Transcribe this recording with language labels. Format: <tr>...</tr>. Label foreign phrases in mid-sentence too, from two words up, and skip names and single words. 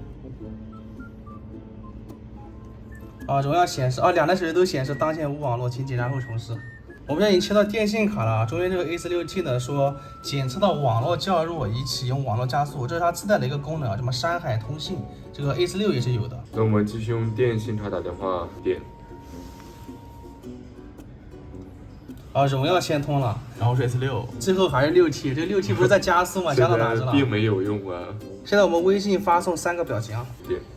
<zh>啊，榮耀顯示啊，2台手機都顯示當前無網絡，請檢查後重試。我們現在已經切到電信卡了，中間這個 A46T 呢說檢測到網絡較弱，已啟用網絡加速，這是它自帶的一個功能啊，什麼山海通信，這個 A46也是有的。那我們繼續用電信卡打電話，點。啊，荣耀先通了，然后是 S6，最后还是6T，这6T 不是在加速吗？加到哪去了？并没有用啊。现在我们微信发送3个表情啊。对。</zh>